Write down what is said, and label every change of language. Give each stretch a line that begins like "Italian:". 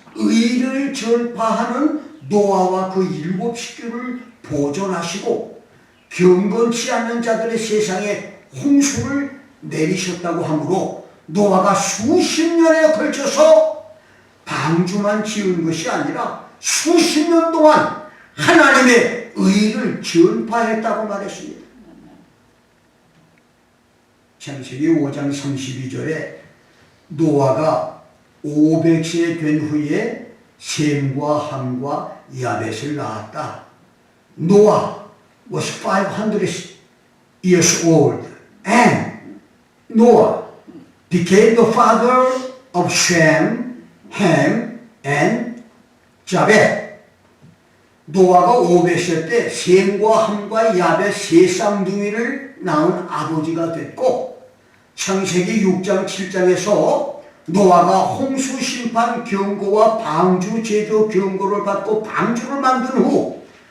Korean: 의를 전파하는 노아와 그 7 식구를 보존하시고 경건치 않는 자들의 세상에 홍수를 내리셨다고 하므로 노아가 수십 년에 걸쳐서 방주만 지은 것이 아니라 수십 년 동안 하나님의 의를 전파했다고 말했습니다. 창세기 5장 32절에 노아가 500세 된 후에 셈과 함과 야벳을 낳았다.
English: 노아 was 500 years old and Noah became the father of Shem, Ham and Japheth.
Korean: 노아가 500세 때 셈과 함과 야벳 세 쌍둥이를 낳은 아버지가 됐고 창세기 6장 7장에서 노아가 홍수 심판 경고와 방주 제조 경고를 받고 방주를 만든 후